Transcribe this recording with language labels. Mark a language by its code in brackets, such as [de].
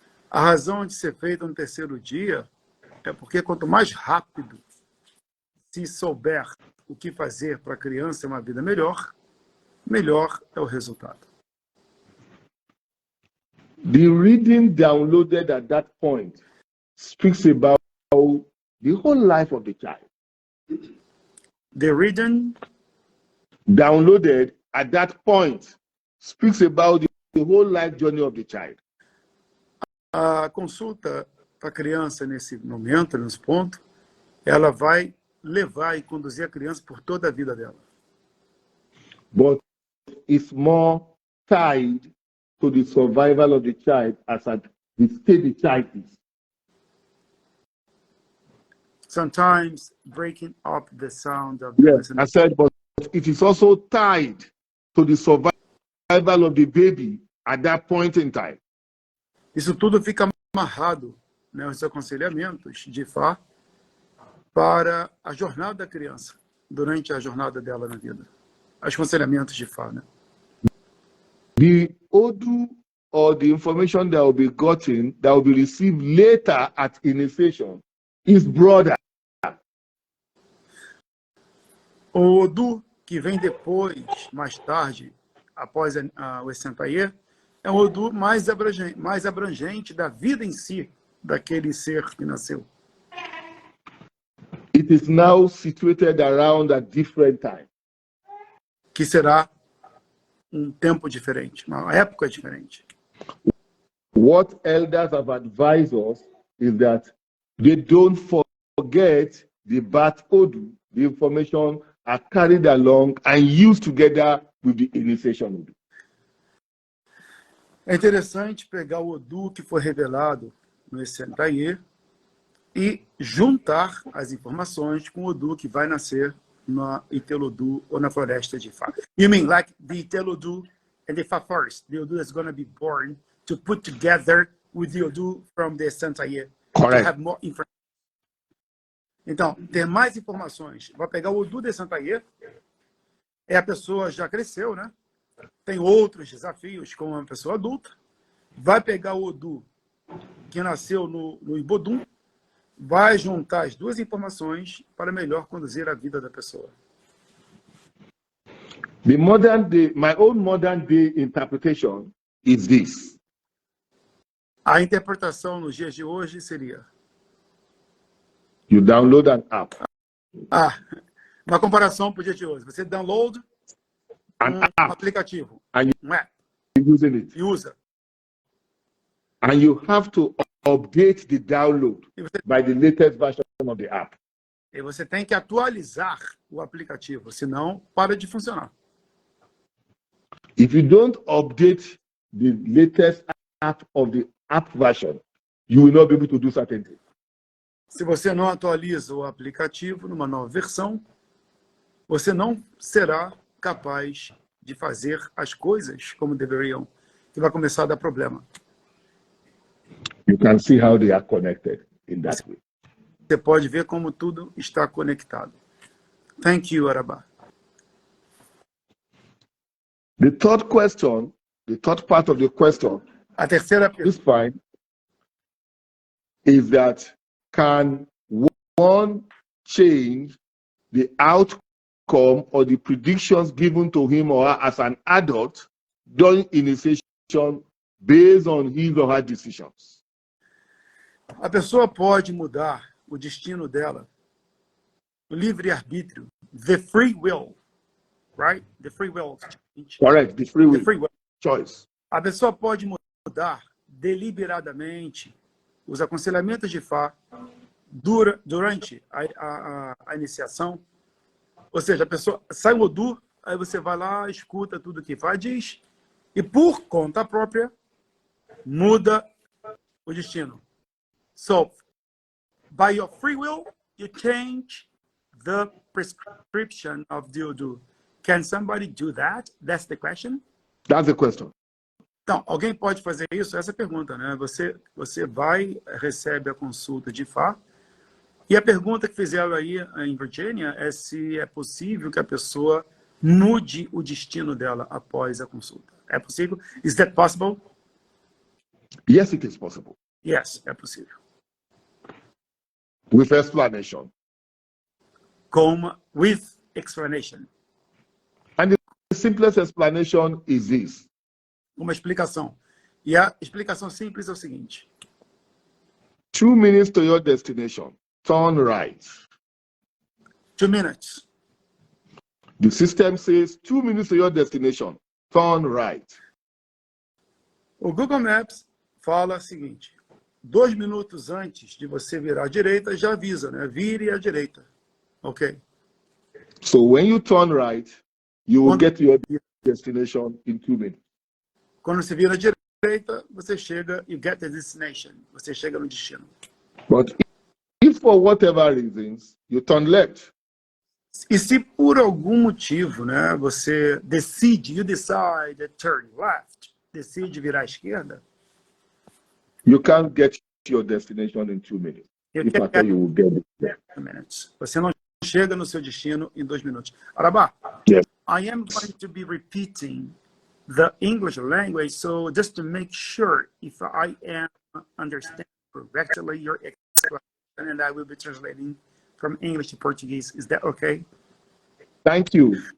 [pt] A razão de ser feita no 3º dia é porque quanto mais rápido se souber o que fazer para a criança ter uma vida melhor, melhor é o resultado. [en] The reading downloaded at that point speaks about the whole life of the child. The reading downloaded at that point speaks about the whole life journey of the child. [pt] A consulta para a criança nesse momento, nesse ponto, ela vai levar e conduzir a criança por toda a vida dela. [en] But it's more tied to the survival of the child as at the state the child is. Sometimes breaking up the sound of yes, I said, but it is also tied to the survival of the baby at that point in time. [pt] Isso tudo fica amarrado, né, os aconselhamentos de Ifá para a jornada da criança, durante a jornada dela na vida. Os aconselhamentos de Ifá, né? [en] The Odu or the information that will be gotten, that will be received later at initiation, is broader. [pt] O Odu, que vem depois, mais tarde, após o Esentaye, é um Odu mais abrangente da vida em si, daquele ser que nasceu. [en] It is now situated around a different time. [pt] Que será um tempo diferente, uma época diferente. [en] What elders have advised us is that they don't forget the birth Odu. The information are carried along and used together with the initiation Odu. [pt] É interessante pegar o Odu que foi revelado no Esentaye e juntar as informações com o Odu que vai nascer na Itelodu ou na floresta de Ifá. [en] You mean like the Itelodu and the Ifá forest, the Odu is going to be born to put together with the Odu from the Esentaye. Correct. To have more information. [pt] Então, ter mais informações. Vai pegar o Odu de Esentaye, a pessoa já cresceu, né? Tem outros desafios como uma pessoa adulta. Vai pegar o Odu que nasceu no Ibodum, vai juntar as duas informações para melhor conduzir a vida da pessoa. [en] The modern day, my own modern day interpretation is this. [pt] A interpretação nos dias de hoje seria... [en] You download an app. [pt] Uma comparação para o dia de hoje. Você download [en] An app. [pt] aplicativo, [en] And [pt] um app, [en] you're using it. [pt] e usa. [en] And you have to update the download by the latest version of the app. [pt] E você tem que atualizar o aplicativo, senão para de funcionar. [en] If you don't update the latest app of the app version, you will not be able to do certain things. [pt] Se você não atualiza o aplicativo numa nova versão, você não será capaz de fazer as coisas como deveriam, que vai começar a dar problema. [en] You can see how they are connected in that way. [pt] Você pode ver como tudo está conectado. [en] Thank you, Arabá. The third question, the third part of the question, [pt] A terceira [en] this [pt] pergunta. [en] point, is that can one change the outcome or the predictions given to him or her as an adult during initiation based on his or her decisions? [pt] A pessoa pode mudar o destino dela, o livre-arbítrio, [en] the free will, right? The free will. Correct, the free will, The free will. choice. [pt] A pessoa pode mudar deliberadamente os aconselhamentos de Ifá durante a iniciação. Ou seja, a pessoa sai o Odu, aí você vai lá, escuta tudo que Ifá diz, e por conta própria, muda o destino. [en] So, by your free will, you change the prescription of the Odu. Can somebody do that? That's the question. That's the question. [pt] Então, alguém pode fazer isso? Essa é a pergunta, né? Você vai, recebe a consulta de Ifá, e a pergunta que fizeram aí em Virgínia é se é possível que a pessoa mude o destino dela após a consulta. É possível? [en] Is that possible? Yes, it is possible. Yes, [pt] é possível. [en] With explanation. With explanation. And the simplest explanation is this. [pt] Uma explicação. E a explicação simples é o seguinte. [en] 2 minutes to your destination. Turn right. 2 minutes. The system says 2 minutes to your destination. Turn right. [pt] O Google Maps fala o seguinte. 2 minutos antes de você virar à direita, já avisa, né? Vire à direita. Ok? [en] So when you turn right, you will get to your destination in 2 minutes. [pt] Quando você vira à direita, você chega, [en] you get the destination. [pt] Você chega no destino. [en] But if for whatever reasons, you turn left. [pt] E se por algum motivo, né, você decide, [en] you decide to turn left, [pt] decide virar à esquerda, [en] You can't get to your destination in 2 minutes. you If can at all you will get it. 2 minutes. [pt] Você não chega no seu destino em 2 minutos. [en] Arabá, Yes. I am going to be repeating the English language, so just to make sure if I am understanding correctly your explanation, and I will be translating from English to Portuguese. Is that okay? Thank you.